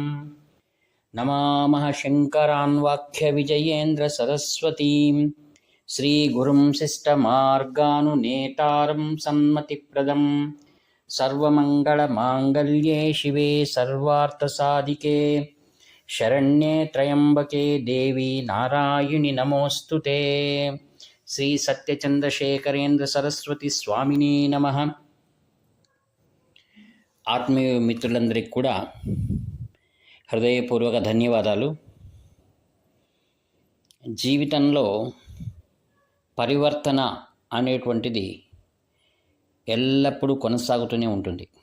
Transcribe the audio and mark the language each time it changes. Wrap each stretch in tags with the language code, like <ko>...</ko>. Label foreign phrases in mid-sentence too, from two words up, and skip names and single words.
<sa>नमामः शङ्करान् वाक्यविजयेन्द्रसरस्वतीं श्रीगुरुं शिष्टमार्गानुनेतारं सन्मतिप्रदं सर्वमङ्गलमाङ्गल्ये शिवे सर्वार्थसाधिके शरण्ये त्र्यम्बके देवी नारायणि नमोऽस्तुते। శ్రీ సత్యచంద్రశేఖరేంద్ర సరస్వతి స్వామిని నమః.</sa> <te>ఆత్మీయ మిత్రులందరికీ కూడా హృదయపూర్వక ధన్యవాదాలు. జీవితంలో పరివర్తన అనేటువంటిది ఎల్లప్పుడూ కొనసాగుతూనే ఉంటుంది.</te>